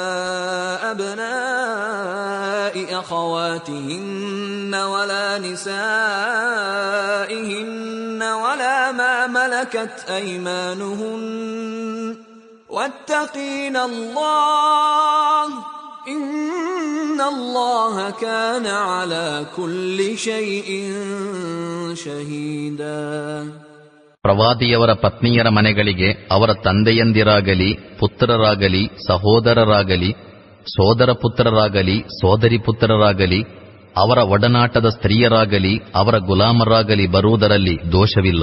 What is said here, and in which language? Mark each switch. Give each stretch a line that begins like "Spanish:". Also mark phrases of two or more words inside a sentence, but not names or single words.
Arabic: أبناء أخواتهن ولا نسائهن ولا ما ملكت أيمانهن واتقين الله إن الله كان على كل شيء شهيدا.
Kannada: ಪ್ರವಾದಿಯವರ ಪತ್ನಿಯರ ಮನೆಗಳಿಗೆ ಅವರ ತಂದೆಯಂದಿರಾಗಲಿ, ಪುತ್ರರಾಗಲಿ, ಸಹೋದರರಾಗಲಿ, ಸೋದರ ಪುತ್ರರಾಗಲಿ, ಸೋದರಿ ಪುತ್ರರಾಗಲಿ, ಅವರ ಒಡನಾಟದ ಸ್ತ್ರೀಯರಾಗಲಿ, ಅವರ ಗುಲಾಮರಾಗಲಿ ಬರುವುದರಲ್ಲಿ ದೋಷವಿಲ್ಲ.